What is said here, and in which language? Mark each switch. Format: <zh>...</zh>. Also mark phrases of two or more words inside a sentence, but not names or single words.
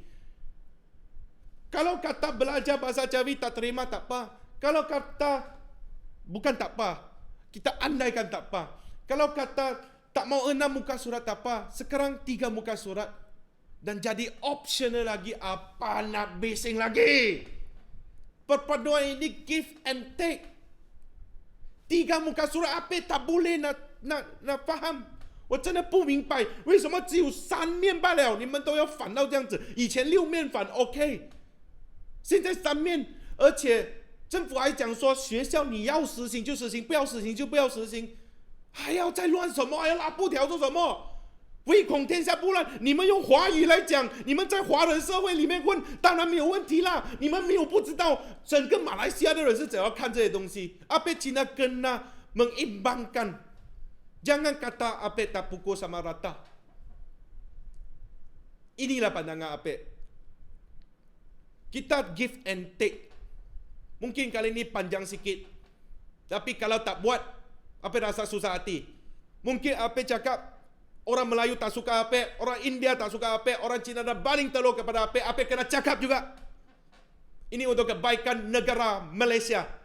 <ms>Kalau kata belajar bahasa Jawi tak terima, tak apa. Kalau kata bukan tak apa, kita andaikan tak apa. Kalau kata tak mau 6 muka surat, tak apa. Sekarang 3 muka surat. Dan jadi optional lagi. Apa nak bising lagi? Perpaduan ini</ms> <en>give and take.</en> <ms>3 muka surat Apek tak boleh nak faham。</ms> <zh>我真的不明白为什么只有3面罢了，你们都要反到这样子。以前6面反 OK， 现在3面，而且政府还讲说学校你要实行就实行，不要实行就不要实行，还要再乱什么？还要拉布条做什么？唯恐天下不乱。你们用华语来讲，你们在华人社会里面问，当然没有问题啦。你们没有不知道整个马来西亚的人是怎样看这些东西。</zh> <ms>Apek Cina kena mengimbangkan. Jangan kata Apek tak pukul sama rata. Inilah pandangan Apek. Kita</ms> <en>give and take.</en> <ms>Mungkin kali ini panjang sikit. Tapi kalau tak buat, Apek rasa susah hati. Mungkin Apek cakap, orang Melayu tak suka Apek, orang India tak suka Apek, orang Cina dah baling telur kepada Apek. Apek kena cakap juga. Ini untuk kebaikan negara Malaysia.</ms>